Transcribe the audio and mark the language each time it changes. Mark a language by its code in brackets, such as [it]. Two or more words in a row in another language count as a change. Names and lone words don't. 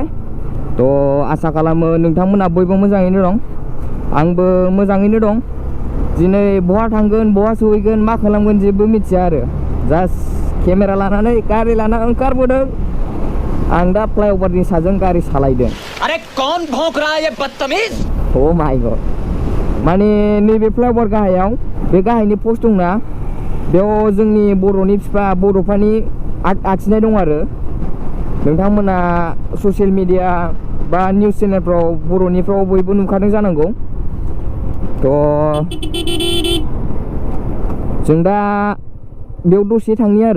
[brx] थ' आसा खालामो नोंथांमोना बयबो मोजाङैनो दं, आंबो मोजाङैनो दं। दिनै बहा थांगोन, बहा सहैगोन, मा खालामगोन जेबो मिथिया आरो। [en] just camera [brx] लानानै गारि लाना ओंखारबोदों। आं दा फ्लाइअभारनि साजों गारि सालायदों। [hi] अरे कौन भौंक रहा है ये बदतमीज? [en] oh my god, [brx] माने नैबे फ्लाइअभार गाहायाव बे गाहायनि पस्ट दंना, बेयाव जोंनि बर'नि बिफा बड'फानि आर्ट आखिनाय दं आरो। नोंथांमोना ससियेल मिडिया बा निउस चेनेलफ्राव बर'निफ्राव बयबो नुखादों जानांगौ। थ' जों दा बेयाव दसे थांनि आरो।